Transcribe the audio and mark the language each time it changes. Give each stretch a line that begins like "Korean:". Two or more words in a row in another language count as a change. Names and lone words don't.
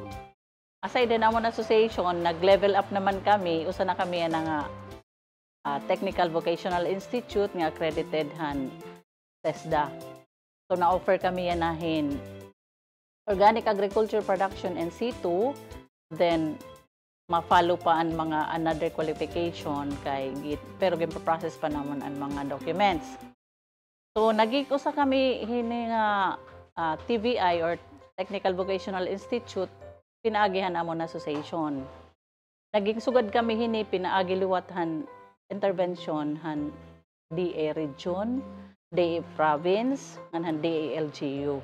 Waray: Aside din amon association, nag-level up naman kami, usa na kami nga Technical Vocational Institute nga accredited han TESDA. So na-offer kami yanahin Organic Agriculture Production and C2, then ma-follow pa ang mga
English: another qualification
Waray: kay pero gin-process pa naman ang mga documents. So nagig usa kami hini nga TVI or Technical Vocational Institute, pinaagihan amon association. Naging sugad kami hini pinaagi liwathan intervention han DA region, DA province, han DA LGU.